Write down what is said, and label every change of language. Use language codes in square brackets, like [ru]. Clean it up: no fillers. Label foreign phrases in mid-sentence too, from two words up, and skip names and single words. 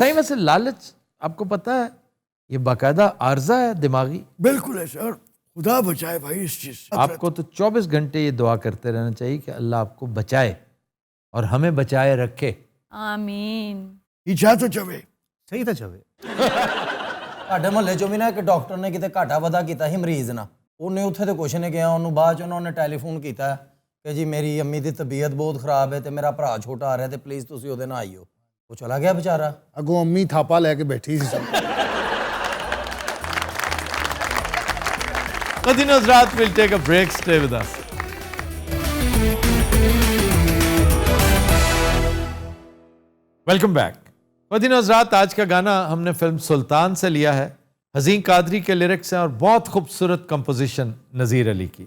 [ur] صحیح میں سے لالچ آپ کو پتا ہے یہ باقاعدہ عارضہ ہے دماغی. بالکل ایسا, اور خدا بچائے بھائی اس چیز سے. آپ کو تو 24 گھنٹے یہ دعا کرتے رہنا چاہیے کہ اللہ آپ کو بچائے اور ہمیں بچائے رکھے. آمین. یہ چاہ تو چوے صحیح تھا چوے. [pa] ਤੁਹਾਡੇ ਮੁਹੱਲੇ ਚੋਂ ਵੀ ਨਾ ਇੱਕ ਡਾਕਟਰ ਨੇ ਕਿਤੇ ਘਾਟਾ ਵਾਧਾ ਕੀਤਾ ਸੀ ਮਰੀਜ਼ ਨਾਲ. ਉਹਨੇ ਉੱਥੇ ਤੇ ਕੁਛ ਨਹੀਂ ਗਿਆ, ਉਹਨੂੰ ਬਾਅਦ ਚ ਉਹਨਾਂ ਨੇ ਟੈਲੀਫੋਨ ਕੀਤਾ ਕਿ ਜੀ ਮੇਰੀ ਅੰਮੀ ਦੀ ਤਬੀਅਤ ਬਹੁਤ ਖਰਾਬ ਹੈ ਤੇ ਮੇਰਾ ਭਰਾ ਛੋਟਾ ਆ ਰਿਹਾ ਤੇ ਪਲੀਜ਼ ਤੁਸੀਂ ਉਹਦੇ ਨਾਲ ਆਇਓ. ਉਹ ਚਲਾ ਗਿਆ ਵਿਚਾਰਾ. ਅੱਗੋਂ ਅੰਮੀ ਥਾਪਾ ਲੈ ਕੇ ਬੈਠੀ ਸੀ ਸਭ. [en] Madina Hazrat will take a break. Stay with us. Welcome back. [ur] مدینہ حضرات, آج کا گانا ہم نے فلم سلطان سے لیا ہے. حزین قادری کے لیرکس ہیں اور بہت خوبصورت کمپوزیشن نذیر علی کی.